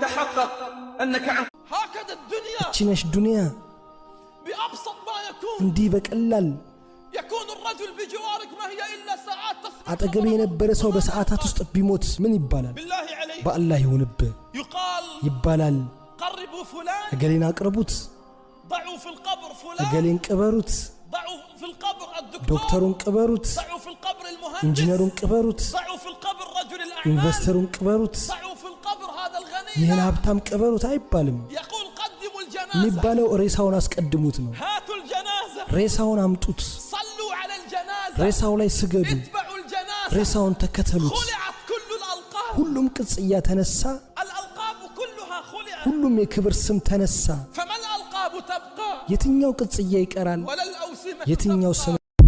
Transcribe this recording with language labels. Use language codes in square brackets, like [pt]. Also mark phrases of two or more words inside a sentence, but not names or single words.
[am] እቺነሽ ዱንያ እንዲ በቀላል አጠገብ የነበረ ሰው በሰዓታት ውስጥ ቢሞት ምን ይባላል በአላህ ይሁንብህ ይባላል እገሌን አቅርቡት [ar] ضعوا في القبر فلان [am] እገሌን ቅበሩት [ar] ضعوا في القبر الدكتور [am] ዶክተሩን ቅበሩት [ar] ضعوا في القبر المهندس [am] ኢንጂነሩን ቅበሩት [ar] ضعوا في القبر رجل الاعمال [am] ኢንቨስተሩን ቅበሩት [ar] ضعوا في القبر هذا الغني [am] ይሄን ሀብታም ቅበሩት አይባልም [ar] يقول قدموا الجنازه [am] የሚባለው ሬሳውን አስቀድሙት ነው [ar] هاتوا الجنازه [am] ሬሳውን አምጡት [ar] صلوا على الجنازه [am] ሬሳው ላይ ስገዱ [ar] اتبعوا الجنازه [am] ሬሳውን ተከተሉት [ar] خلعت كل الالقاب [am] ሁሉም ቅጽያ ተነሳ [ar] الالقاب كلها خلعت [am] ሁሉም የክብር ስም ተነሳ [ar] فما الالقاب تبقى [am] የትኛው ቅጽያ ይቀራል [ar] ولا الاوسمه [am] የትኛው ስም